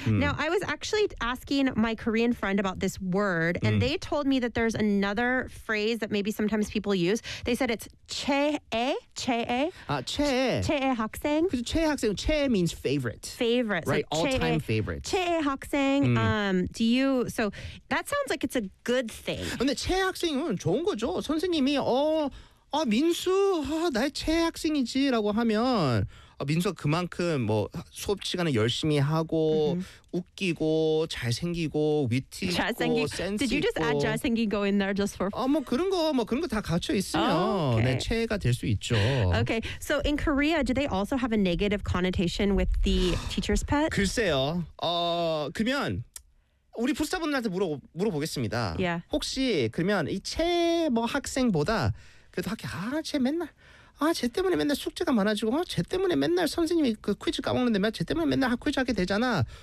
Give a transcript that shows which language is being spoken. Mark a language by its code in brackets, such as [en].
[en] Now, I was actually asking my Korean friend about this word, and they told me that there's another phrase that maybe sometimes people use. They said it's 최애, 최애. 최애 학생. 최애 학생, 최애 means favorite. Favorite. Right, so all-time favorite. [ko] 최애 학생. [en] Do you, so that sounds like it's a good thing. [ko] 근데 최애 학생은 좋은 거죠. 선생님이, 민수, 나의 최애 학생이지라고 하면 민수가 그만큼 뭐 수업 시간에 열심히 하고 웃기고 잘생기고 위트 있고 센스 있고. [en] Did you just add 잘생기고 in there just for? [ko] 그런 거 다 갖춰 있으면 내 최애가 될 수 있죠. [en] Okay, so in Korea, do they also have a negative connotation with the teacher's pet? [ko] 글쎄요. 그러면 우리 부스타분들한테 물어보겠습니다. [en] Yeah. [ko] 혹시 그러면 이 최애 뭐 학생보다 그래도 학교 쟤 맨날 쟤 때문에 맨날 숙제가 많아지고 쟤 때문에 맨날 선생님이 그 퀴즈 까먹는데 쟤 때문에 맨날 퀴즈 하게 되잖아.